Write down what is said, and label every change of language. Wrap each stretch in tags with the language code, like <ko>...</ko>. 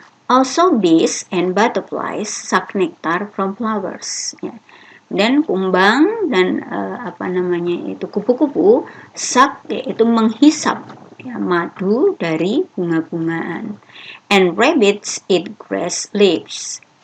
<en>Also bees and butterflies suck nectar from flowers. Ya.</en> <id>Dan kumbang dan kupu-kupu suck, yaitu menghisap ya, madu dari bunga-bungaan.</id> <en>And rabbits eat grass leaves.</en>